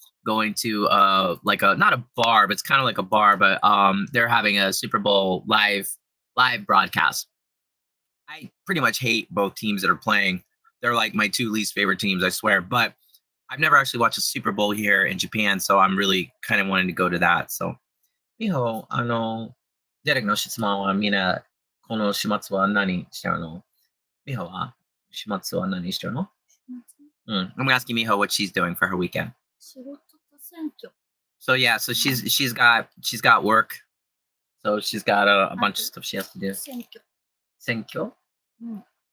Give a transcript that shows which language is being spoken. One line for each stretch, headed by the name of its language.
English: Going to like a not a bar, but it's kind of like a bar, but they're having a Super Bowl live broadcast. I pretty much hate both teams that are playing. They're like my two least favorite teams, I swear. But I've never actually watched a Super Bowl here in Japan, so I'm really kind of wanting to go to that.
Japanese: So, Miho, デレクの質問はみんな、この週末は何してるの？ Miho は週末は何してるの？
English: I'm asking Miho what she's doing for her weekend.
Japanese: 仕事と選挙。
English: So yeah, so she's got work. So she's got a bunch of stuff she has to do.
Japanese: 選挙。選挙？うん。